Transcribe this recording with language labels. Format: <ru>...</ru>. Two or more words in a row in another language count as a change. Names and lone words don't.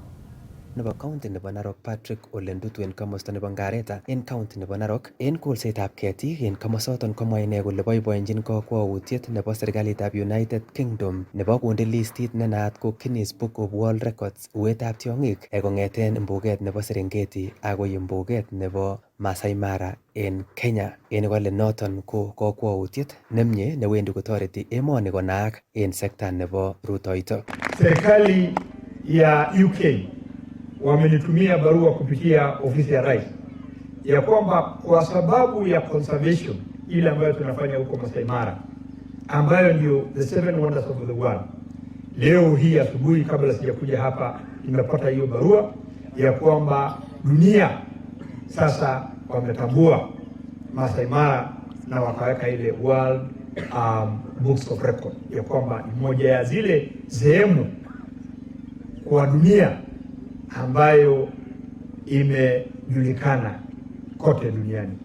<kln>Nebo county nebo Narok Patrick Olentutu en komosta nebo Ngareta en county nebo Narok en kolsetab ketik en komosoton komwa ine kole boiboenjin kakwautiet nebo serikalitab United Kingdom nebo konde listit ne naat ko Guinness Book of World Records uwetab tiong'ik kong'eten mbuget nebo Serengeti akoi mbuget nebo Masai Mara en Kenya en kole noton ko kakwautiet nemie newendi kotoreti emoni konaak en sekta nebo rutoito.</kln> <sw>Serikali ya UK wamenitumia barua kupitia ofisi ya rais ya kwamba kwa sababu ya conservation ile ambayo tunafanya huko Masai Mara ambayo ndio</sw> <en>the seven wonders of the world.</en> <sw>Leo hii asubuhi kabla sijakuja hapa nimepata hiyo barua ya kwamba dunia sasa wametambua Masai Mara na wakaweka ile World Books of Record ya kwamba ni moja ya zile sehemu kwa dunia ambayo imejulikana kote duniani.</sw>